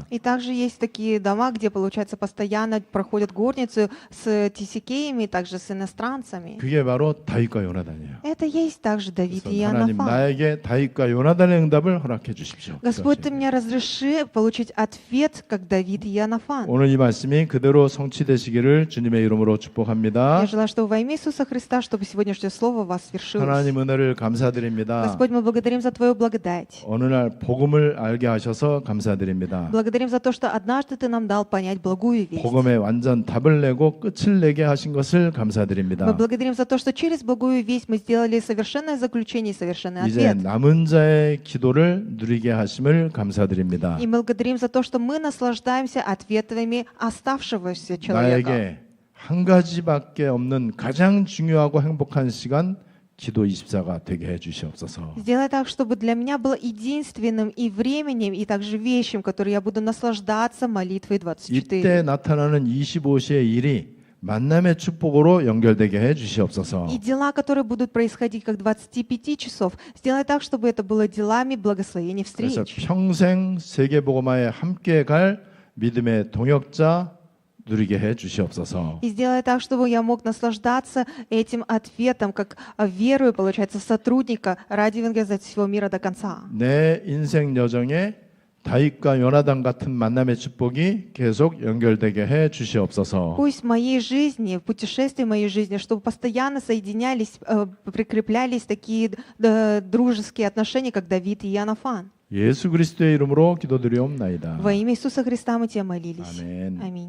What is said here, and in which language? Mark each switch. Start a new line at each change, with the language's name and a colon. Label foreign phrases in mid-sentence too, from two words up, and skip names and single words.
Russian: И также есть такие дома, где, получается, постоянно проходят горницу с TCK-ами, также с иностранцами.
Korean: 그게 바로 다윗과 요나단이에요.
Russian: Это есть также Давид
Korean: 그래서
Russian: и
Korean: 하나님
Russian: Иоаннафан.
Korean: 나에게 다윗과 요나단의 응답을 허락해 주십시오.
Russian: Господь, Ты мне разреши получить ответ, как Давид и Иоаннафан.
Korean: 오늘 이 말씀이 그대로 성취되시기를 주님의 이름으로 축복합니다.
Russian: Я желаю, чтобы во имя Иисуса Христа, чтобы сегодняшнее слово у вас свершилось.
Korean: 하나님 은혜를 감사드립니다.
Russian: Господь, мы благодарим за Твою благодать.
Korean: 어느 날 복음을 알게 하셔서 감사드립니다.
Russian: Благодарим за то, что однажды Ты нам дал понять благую весть.
Korean: 복음에 완전 답을 내고 끝을 내게 하신 것을
Russian: Мы
Korean: 감사드립니다.
Russian: благодарим за то, что через благую весть мы сделали совершенное заключение и совершенный
Korean: 이제
Russian: ответ.
Korean: 남은 자의 기도를 누리게 하심을 감사드립니다.
Russian: И мы благодарим за то, что мы наслаждаемся ответами оставшегося человека.
Korean: 나에게 한 가지밖에 없는 가장 중요하고 행복한 시간 기도 24가 되게 해 주시옵소서.
Russian: Сделай так, чтобы для меня было единственным и временем, и также вещим, которой я буду наслаждаться молитвой 24.
Korean: 이때 나타나는 25시의 일이 만남의 축복으로 연결되게 해 주시옵소서.
Russian: И дела, которые будут происходить как 25 часов, сделай так, чтобы это было делами благословения
Korean: 그래서
Russian: встреч.
Korean: 평생 세계복음화에 함께 갈 믿음의 동역자 누리게 해 주시옵소서.
Russian: И сделай так, чтобы я мог наслаждаться этим ответом, как верую, получается, сотрудника ради евангелизации всего мира до конца.
Korean: 내 인생 여정에 다윗과 요나단 같은 만남의 축복이 계속 연결되게 해 주시옵소서.
Russian: Пусть в моей жизни, в путешествии моей жизни, чтобы постоянно соединялись, прикреплялись такие дружеские отношения, как Давид и Иоаннафан.
Korean: 예수 그리스도의 이름으로 기도드리옵나이다.
Russian: Во имя Иисуса Христа мы Тебя молились.
Korean: 아멘.
Russian: Аминь.